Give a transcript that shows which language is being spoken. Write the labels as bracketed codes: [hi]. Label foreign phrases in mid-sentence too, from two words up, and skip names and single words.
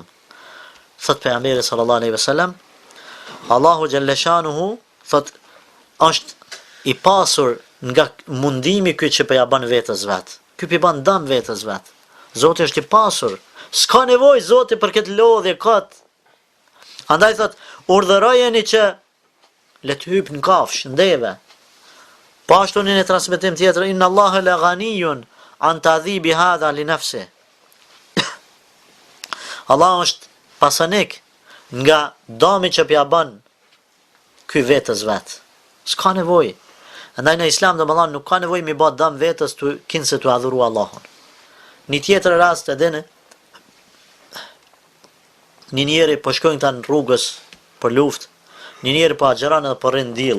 [sq] Thot pejgamberi [ar] صلى الله عليه وسلم, [sq] Allahu [ar] جل شأنه [sq] thot është i pasur nga mundimi ky që po ja bën vetes vet. Ky pi ban dam vetës vet. Zoti është i pasur. S'ka nevojë Zoti për këtë lodhje kot. Andaj thot, urdhërojeni që le të hyp në kafsh, ndeve. Po ashtu në një transmetim tjetër, [ar] إن الله لغني عن تعذيب هذا لنفسي. [sq] Allah është pasanik nga dami që pja bën ky vetës vet. S'ka nevojë. Andaj në Islam do më thonë nuk ka nevojë mi bë dëm vetës të kinse të adhuru Allahun. Një tjetër rast edhe një njeri po shkojnë ta në rrugës për luftë, një njeri po agjeron edhe po rrin diell.